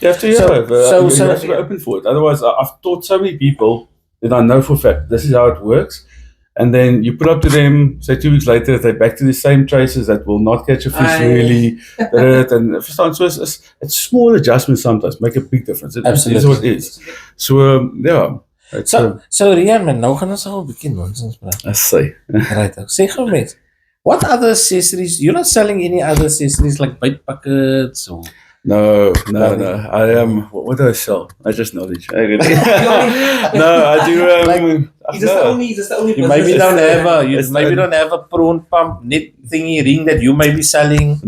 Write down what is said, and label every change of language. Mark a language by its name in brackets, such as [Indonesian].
[English] You have to, you have to be open for it. Otherwise, I've taught so many people that I know for a fact this is how it works. And then you put up to them, say 2 weeks later, they're back to the same traces that will not catch a fish really. And so it's small adjustments sometimes make a big difference. It is what it is. So, [Afrikaans] So Rean, man, nou gaan ons al 'n bietjie nonsens praat. [English] I say. Right. [Afrikaans] Sê gou mens, [English] what other accessories? You're not selling any other accessories like bait buckets or... No. I am. What do I sell? I just knowledge. No, I do. He's just the only. You maybe don't have a prawn pump net thingy ring that you may be selling.